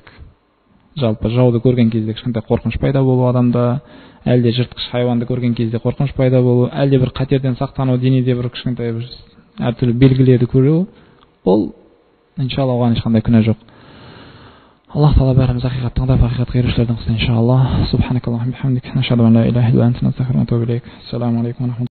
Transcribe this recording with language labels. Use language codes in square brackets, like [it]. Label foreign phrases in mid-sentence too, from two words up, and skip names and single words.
[kk] Жалпы жауды көрген кезде кішкентай қорқыныш пайда болу адамда, әлде жыртқыш хайуанды көрген кезде қорқыныш пайда болу, әлде бір қатерден сақтану, денеде бір кішкентай бір әртүрлі белгілерді көру, ол иншалла оған ешқандай күнә жоқ. Аллах Тағала бәріміз ақиқат тыңдап, ақиқатқа ерушілердің қылсын иншалла. [ar] سبحانك اللهم وبحمدك نشهد أن لا إله إلا أنت نستغفرك ونتوب إليك. السلام عليكم.